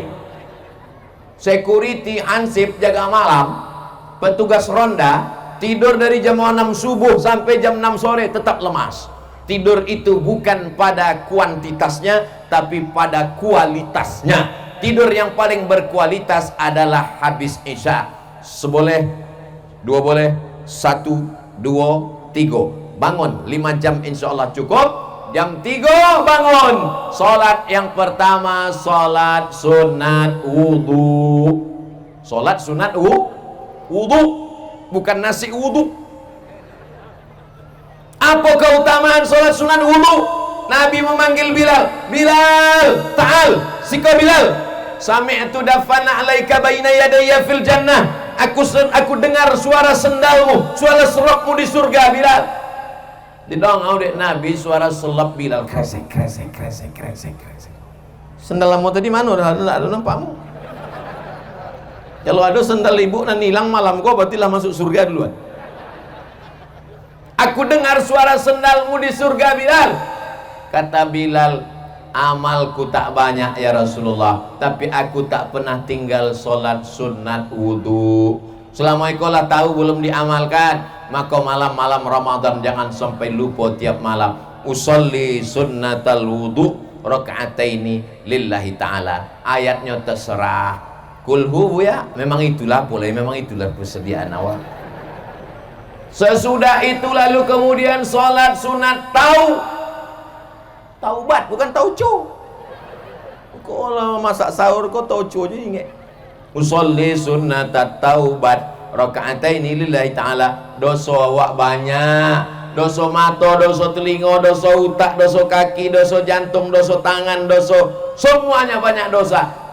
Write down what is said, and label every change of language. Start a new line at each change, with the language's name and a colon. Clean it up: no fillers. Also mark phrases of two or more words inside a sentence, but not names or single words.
Indonesian: Security hansip jaga malam, petugas ronda Tidur dari jam 6 subuh sampai jam 6 sore tetap lemas. Tidur itu bukan pada kuantitasnya, tapi pada kualitasnya. Tidur yang paling berkualitas adalah habis isya. Seboleh, dua boleh, 1, 2, 3. Bangun 5 jam
Arabic: إن شاء الله
Indonesian: cukup. Jam 3 bangun. Solat yang pertama, solat sunat wudu. Solat sunat wudu. Bukan nasi wudu. Apa keutamaan solat sunat wudu? Nabi memanggil Bilal. Bilal, ta'al. Siko Bilal.
Arabic: سمعت دف نعليك بين يدي في الجنة.
Indonesian: Aku dengar suara sendalmu, suara serokmu di surga, Bilal.
Minangkabau: Didongau dek Nabi suara selap Bilal. Kresek, kresek, kresek, kresek, kresek.
Indonesian: Sendalmu tadi mana? Ada nampakmu. Kalau ada sendal ibu dan hilang malam kau, berarti lah masuk surga duluan. Aku dengar suara sendalmu di surga, Bilal. Kata Bilal, amalku tak banyak
Arabic: يا رسول الله,
Indonesian: tapi aku tak pernah tinggal solat sunat wudu. Selama kau lah tahu belum diamalkan, maka malam-malam Ramadan jangan sampai lupa tiap malam.
Arabic: أصلي سنة الوضوء ركعتين لله تعالى.
Indonesian: Ayatnya terserah. Kulhu ya, memang itulah persediaan awal. Sesudah itu lalu kemudian solat sunat taubat, bukan tauco. Kalau masak sahur kau tauco je ingat.
Arabic: أصلي سنة التوبة ركعتين لله تعالى.
Indonesian: Dosa awak banyak, dosa mata, dosa telinga, dosa otak, dosa kaki, dosa jantung, dosa tangan, semuanya banyak dosa.